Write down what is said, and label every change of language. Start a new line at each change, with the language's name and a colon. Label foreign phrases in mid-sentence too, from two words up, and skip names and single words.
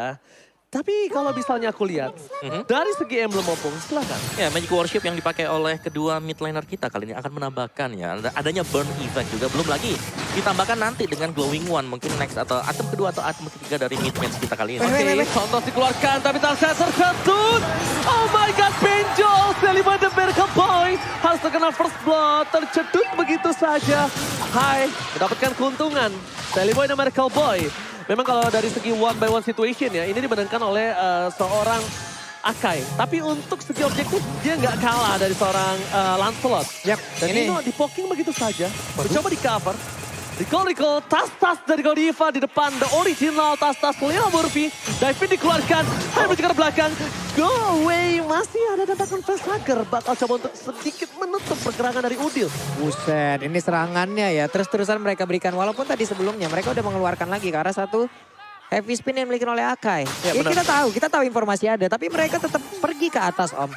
Indonesian: Tapi kalau misalnya aku lihat, dari segi emblem opung, silakan. Ya, Magic Worship yang dipakai oleh kedua
English: mid laner
Indonesian: kita kali ini akan menambahkan ya. Adanya
English: burn effect
Indonesian: juga, belum lagi ditambahkan nanti dengan
English: glowing one.
Indonesian: Mungkin next atau item kedua atau item ketiga dari mid match kita kali ini. Oke, Santos dikeluarkan tapi Tangsel terketut.
English: Oh my god, Benjol, Sally Boy the Miracle Boy.
Indonesian: Harus terkena
English: first blood,
Indonesian: tercedut begitu saja. Hai, mendapatkan keuntungan. Sally Boy the Miracle Boy. Memang kalau dari segi
English: one by one situation
Indonesian: ya, ini dimenangkan oleh seorang Akai. Tapi untuk segi objektif, dia nggak kalah dari seorang Lancelot. Yap, Dan ini di-poking begitu saja. Mencoba di-cover. Recall, tas-tas dari Godiva di depan.
English: The original tas-tas Leo Murphy.
Indonesian: Diving dikeluarkan. Hai menuju ke belakang.
English: Go away.
Indonesian: Masih ada tembakan Pesager. Bakal coba untuk sedikit menutup pergerakan dari Udil. Buset, ini serangannya ya. Terus-terusan mereka berikan. Walaupun tadi sebelumnya mereka udah mengeluarkan lagi ke arah satu
English: heavy spin
Indonesian: yang dimiliki oleh Akai. Ya, kita tahu informasi ada. Tapi mereka tetap pergi ke atas Om.